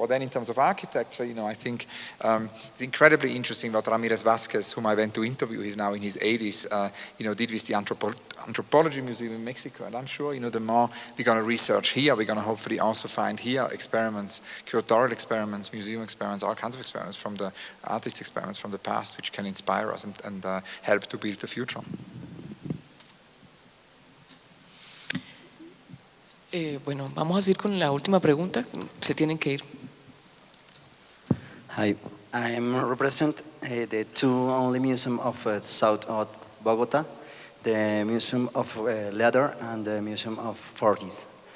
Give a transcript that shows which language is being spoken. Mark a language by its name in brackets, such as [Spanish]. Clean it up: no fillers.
[English] Or then in terms of architecture, you know, I think it's incredibly interesting what Ramirez Vasquez, whom I went to interview, he's now in his 80s, you know, did with the Anthropology Museum in Mexico. And I'm sure, you know, the more we're going to research here, we're going to hopefully also find here experiments, curatorial experiments, museum experiments, all kinds of experiments from the artist experiments from the past, which can inspire us and help to build the future. [Spanish] Bueno, vamos a seguir con la última pregunta. Se tienen que ir. [English] Hi, I represent the two only museum of south of Bogota, the Museum of Leather and the Museum of Forties.